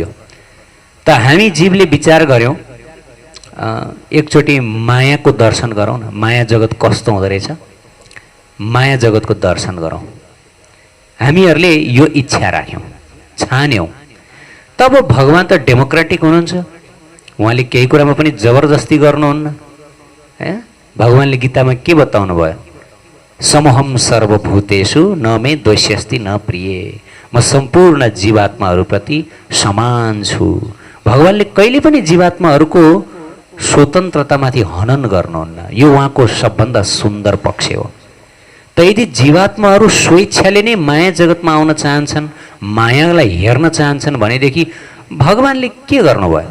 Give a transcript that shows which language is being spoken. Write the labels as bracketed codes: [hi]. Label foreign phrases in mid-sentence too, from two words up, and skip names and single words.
[ne] त हामी जीवले विचार गर्यौँ, एकचोटि मायाको दर्शन गरौँ न, माया जगत कस्तो हुँदो रहेछ, माया जगतको दर्शन गरौँ। हामीहरूले यो इच्छा राख्यौँ, छान्यौँ। तब भगवान त डेमोक्रेटिक हुनुहुन्छ, उहाँले केही कुरामा पनि जबरजस्ती गर्नुहुन्न। भगवानले गीतामा के बताउनु भयो? [sa] समहम सर्वभूतेषु न मे द्वेष्यस्ति न प्रिय, [ne] म सम्पूर्ण जीवात्माहरूप्रति समान छु। भगवानले कहिले पनि जीवात्माहरूको स्वतन्त्रतामाथि हनन गर्नुहुन्न, यो उहाँको सबभन्दा सुन्दर पक्ष हो। त यदि जीवात्माहरू स्वेच्छाले नै माया जगतमा आउन चाहन्छन्, मायालाई हेर्न चाहन्छन् भनेदेखि भगवानले के गर्नुभयो?